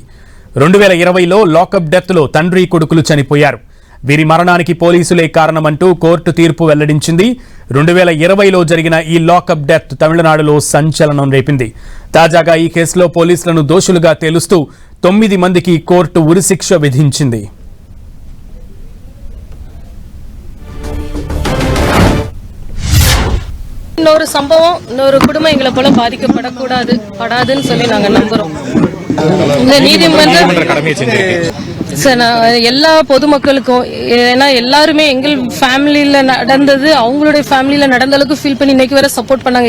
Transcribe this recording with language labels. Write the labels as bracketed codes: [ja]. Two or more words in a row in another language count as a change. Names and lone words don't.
[te] 2020లో [en] lockup death [te] లో తండ్రి కొడుకులు చనిపోయారు. వీరి మరణానికి పోలీసులే కారణమంటూ కోర్టు తీర్పు వెల్లడించింది. 2020లో జరిగిన ఈ [en] lockup death [te] తమిళనాడులో సంచలనం రేపింది. తాజాగా ఈ కేసులో పోలీసులను దోషులుగా తేలుస్తూ 9 మందికి కోర్టు ఉరిశిక్ష విధించింది. [ta] இன்னொரு சம்பவம் இன்னொரு குடும்பம் எங்களை போல பாதிக்கப்படக்கூடாதுன்னு சொல்லி நாங்க நம்புறோம். இந்த நீதிமன்றம் எல்லா பொதுமக்களுக்கும், ஏன்னா எல்லாருமே எங்கள் ஃபேமிலியில நடந்தது அவங்களுடைய ஃபேமிலியில நடந்த அளவுக்கு ஃபீல் பண்ணி இன்னைக்கு வரை சப்போர்ட் பண்ணாங்க.